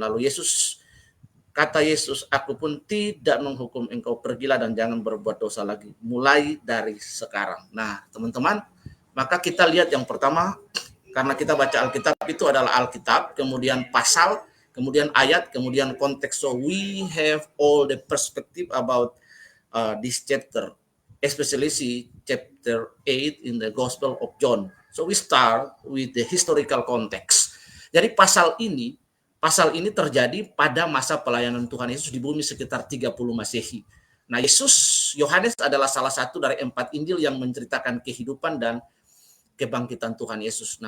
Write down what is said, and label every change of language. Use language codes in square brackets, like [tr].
[id] Lalu kata Yesus, aku pun tidak menghukum engkau, pergilah dan jangan berbuat dosa lagi, mulai dari sekarang. Nah, teman-teman, maka kita lihat yang pertama, karena kita baca Alkitab itu adalah Alkitab, kemudian pasal, kemudian ayat, kemudian konteks. [en] So we have all the perspective about this chapter, especially chapter 8 in the Gospel of John. So we start with the historical context. [id] Jadi pasal ini terjadi pada masa pelayanan Tuhan Yesus di bumi sekitar 30 Masehi. Nah, Yohanes adalah salah satu dari 4 Injil yang menceritakan kehidupan dan kebangkitan Tuhan Yesus.